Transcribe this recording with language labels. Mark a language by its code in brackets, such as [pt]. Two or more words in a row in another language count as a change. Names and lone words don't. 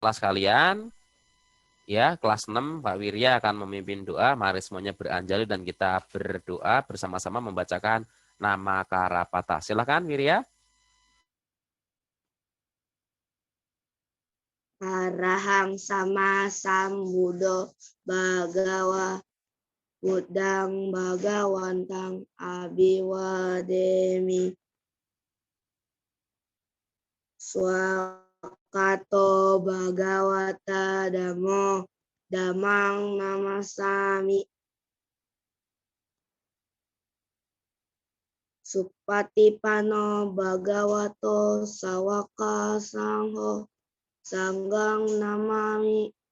[id] kelas kalian. Ya, kelas 6 Pak Wirya akan memimpin doa. Mari semuanya beranjali dan kita berdoa bersama-sama membacakan nama Karapata. Silakan Wirya. [pi] Arahang sama sambudo bagawa Budang bagawantang abiwademi swakato bagawata damo damang namasami supatipano bagawato sawaka sangho sanggang namami.